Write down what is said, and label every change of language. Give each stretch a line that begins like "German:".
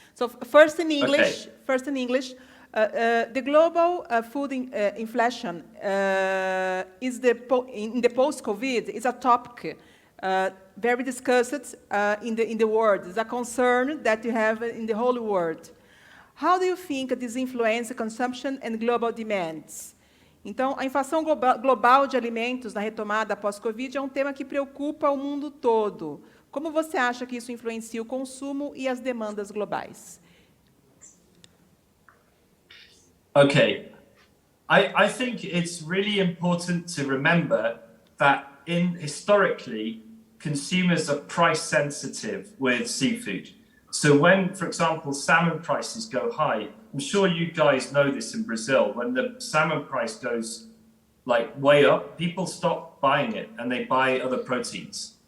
English: So first in English. Okay. First in English. The global food inflation is in the post-COVID is a topic very discussed in the world. It's a concern that you have in the whole world. How do you think this influences consumption and global demands?
Portuguese: Então, a inflação global de alimentos na retomada pós-Covid é tema que preocupa o mundo todo. Como você acha que isso influencia o consumo e as demandas globais?
English: Okay, I think it's really important to remember that historically, consumers are price sensitive with seafood. So when, for example, salmon prices go high, I'm sure you guys know this in Brazil, when the salmon price goes like way up, people stop buying it and they buy other proteins.